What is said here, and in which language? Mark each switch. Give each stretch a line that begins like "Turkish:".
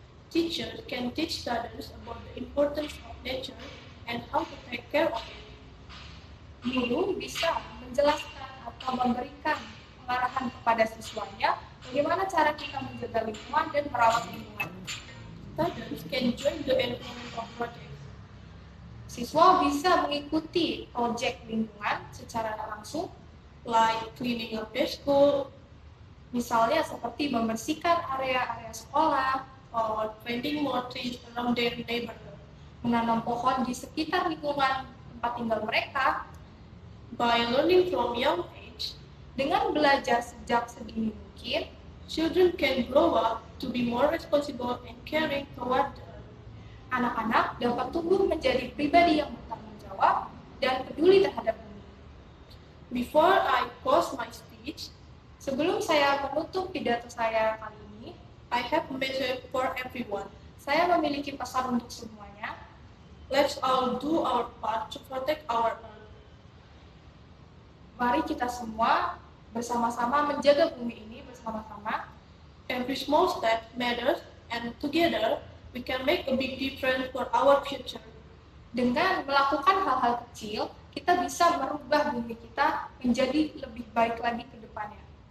English: Teachers can teach students about the importance of nature and how to take care of it.
Indonesian: Guru bisa menjelaskan atau memberikan pengarahan kepada siswanya bagaimana cara kita menjaga lingkungan dan merawat lingkungan.
English: Students can join the environmental project,
Indonesian: Siswa bisa mengikuti proyek lingkungan secara langsung,
English: like cleaning up their school
Indonesian: misalnya seperti membersihkan area-area sekolah,
English: or planting more trees around their neighborhood.
Indonesian: menanam pohon di sekitar lingkungan tempat tinggal mereka.
English: By learning from young age,
Indonesian: Dengan belajar sejak sedini mungkin,
English: children can grow up to be more responsible and caring toward the earth.
Indonesian: anak-anak dapat tumbuh menjadi pribadi yang bertanggung jawab dan peduli terhadap bumi.
English: Before I close my speech,
Indonesian: Sebelum saya menutup pidato saya kali ini,
English: I have a message for everyone.
Indonesian: saya memiliki pesan untuk semuanya.
English: Let's all do our part to protect our earth.
Indonesian: Mari kita semua bersama-sama menjaga bumi ini bersama-sama.
English: Every small step matters, and together we can make a big difference for our future.
Indonesian: Dengan melakukan hal-hal kecil, kita bisa merubah bumi kita menjadi lebih baik lagi ke depannya.